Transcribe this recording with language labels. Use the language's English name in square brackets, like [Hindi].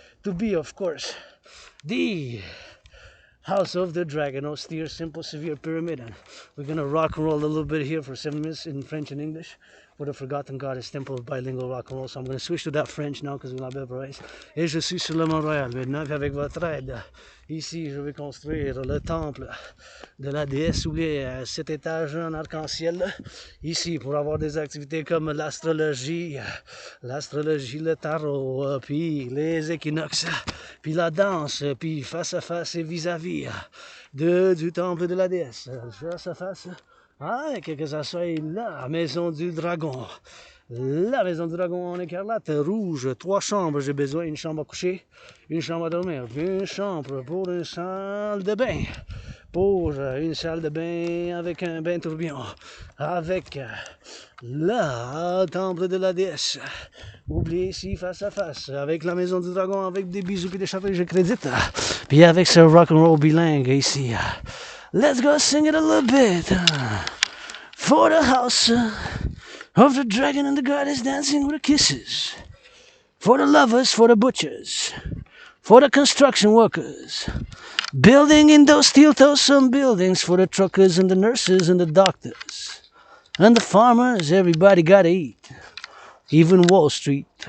[English] To be, of course, the House of the Dragon, austere, simple, severe pyramid. And we're gonna rock and roll a little bit here for 7 minutes in French and English for the Forgotten Goddess Temple, bilingual rock and roll. So I'm gonna switch to that French now because we're not memorized. [French] Et je suis sur le Mont-Royal maintenant, avec votre aide. Ici, je vais construire le temple de la déesse ou les 7 étages en arc-en-ciel. Ici, pour avoir des activités comme l'astrologie, le tarot, puis les équinoxes, puis la danse, puis face à face et vis-à-vis du temple de la déesse. Face à face, que ça soit la maison du dragon. La maison du dragon en écarlate, rouge, 3 chambres, j'ai besoin, une chambre à coucher, une chambre à dormir, une chambre pour une salle de bain, pour une salle de bain avec un bain tourbillon, avec le temple de la déesse. Oubliez ici face à face, avec la maison du dragon, avec des bisous et des chapelles, je crédite, puis avec ce rock'n'roll bilingue ici. [English] Let's go sing it a little bit for the house of the dragon and the goddess dancing with the kisses. For the lovers, for the butchers, for the construction workers, building in those steel-toe some buildings, for the truckers and the nurses and the doctors, and the farmers, everybody gotta eat. Even Wall Street.